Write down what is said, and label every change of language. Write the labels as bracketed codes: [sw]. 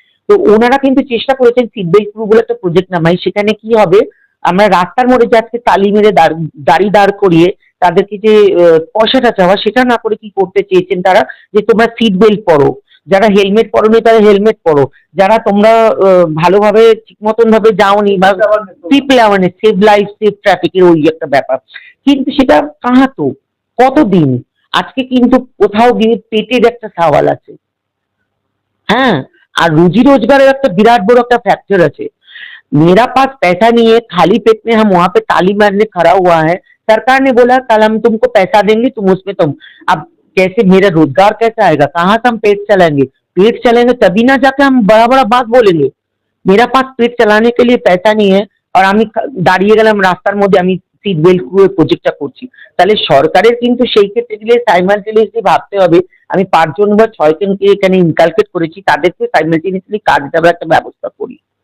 [bn] তো ওনারা কিন্তু চেষ্টা করেছেন সিট বেল্ট ক্রু বলে একটা প্রজেক্ট নামাই। সেখানে কি হবে, আমরা রাস্তার মোড়ে যে আজকে তালি মেরে গাড়ি দাঁড় করিয়ে তাদেরকে যে পয়সাটা চাওয়া, সেটা না করে কি করতে চেয়েছেন তারা, যে তোমরা সিট বেল্ট পরো, যারা হেলমেট পরোনি তারা হেলমেট পরো, যারা তোমরা ভালোভাবে ঠিক মতন ভাবে যাওনি বা people awareness, save life save ট্রাফিকের ওই একটা ব্যাপার। কিন্তু সেটা কাহাতো, কতদিন? আজকে কিন্তু কোথাও গিয়ে পেটের একটা সওয়াল আছে, হ্যাঁ, আর রুজি रोजगार একটা বিরাট বড় একটা फैक्टर আছে। [hi] मेरा पास पैसा नहीं है, खाली पेट में हम वहां पे ताली मारने खड़ा हुआ है, सरकार ने बोला कल हम तुमको पैसा देंगे, तुम उसमें तुम, अब कैसे मेरा रोजगार कैसे आएगा, कहाँ से हम पेट चलाएंगे? पेट चलेंगे तभी ना जाके हम बड़ा बड़ा बात बोलेंगे। मेरा पास पेट चलाने के लिए पैसा नहीं है, [bn] আর আমি দাঁড়িয়ে গেলাম রাস্তার মধ্যে, আমি সিট বেল্ট ক্রু প্রজেক্টটা করছি। তাহলে সরকারের কিন্তু সেই ক্ষেত্রে গেলে সাইমালটেনিয়াসলি ভাবতে হবে, আমি 5 জন বা 6 জনকে এখানে ইনকালকেট করেছি, তাদেরকে সাইমালটেনিয়াসলি কাজ দেওয়ার একটা ব্যবস্থা করি।